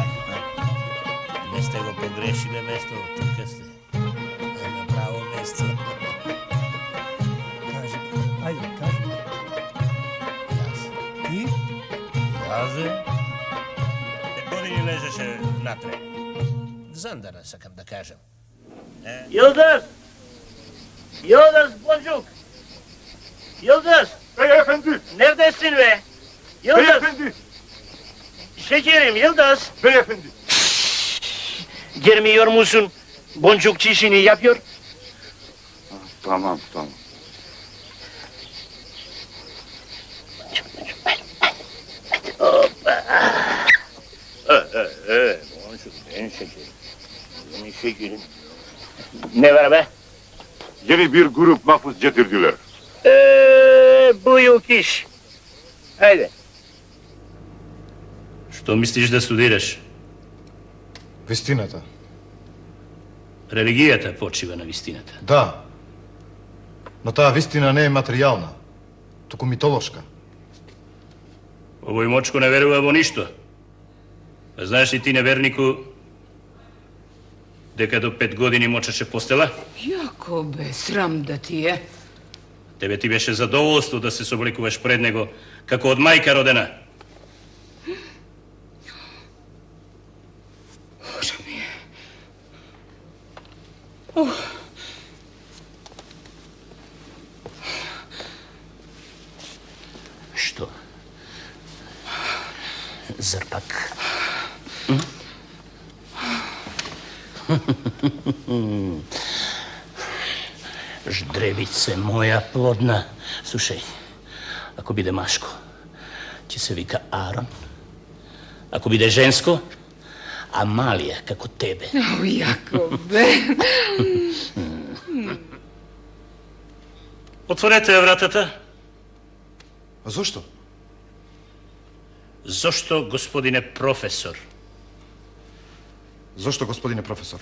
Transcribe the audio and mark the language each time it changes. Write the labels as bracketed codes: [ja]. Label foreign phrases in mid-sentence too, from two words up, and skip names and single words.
[mk] Не сте го погрешиле место, тука сте. На право место. Кажи, ајде, кажи. Јас. казуе? 5 години лежеше внатре. Зандара, сакам да кажам. [tr] Yıldız! Yıldız Boncuk! Yıldız! Beyefendi! Neredesin be? Yıldız! Beyefendi! Şekerim Yıldız! Beyefendi! Girmiyor musun? Boncukçu işini yapıyor. Tamam. Boncuk benim şekerim. Benim şekerim. Ne var be? Yeni bir grup mahpus getirdiler. Büyük iş. Haydi. [hr] Što misliš da studiraš? [mk] Вистината. Религията почива на вистината. Да. Но таа вистина не е материјална, туку митолошка. Овој мочко не верува во ништо. А знаеш ли ти, невернику, дека до 5 години мочеше постела? Jakobе, sram da ti je. Тебе ти беше задоволство да се собликуваш пред него како од мајка родена. Bože mi je. Što? Zar pak? Ždrevice moja plodna. Slušaj, ako bide maško, će se vika Aron. Ako bide žensko, Amalija, kako tebe. Jakobe. Отворете ја вратата. А зошто? Зошто, господине професор? Зошто, господине професор?